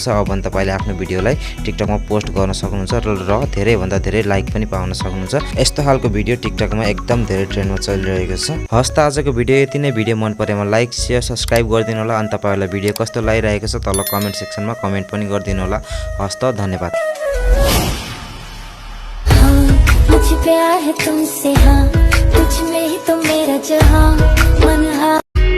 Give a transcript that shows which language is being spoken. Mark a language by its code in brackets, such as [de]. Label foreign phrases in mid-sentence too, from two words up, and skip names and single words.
[ne] अब भने तपाईले आफ्नो भिडियोलाई टिकटकमा पोस्ट गर्न सक्नुहुन्छ र धेरै भन्दा धेरै लाइक पनि पाउन सक्नुहुन्छ। यस्तो खालको भिडियो टिकटकमा एकदम धेरै ट्रेन्डमा चलिरहेको छ। हस् त आजको भिडियो यति नै। भिडियो मन परेमा [en] like share subscribe [ne] गरिदिनु होला। अनि तपाईहरुलाई भिडियो कस्तो लागिरहेको छ तल [en] comment sectionमा [ne] कमेन्ट पनि गरिदिनु होला। हस् त, धन्यवाद। [hi] मुझे प्यार है तुमसे, हाँ तुझ में ही तो मेरा जहां मन।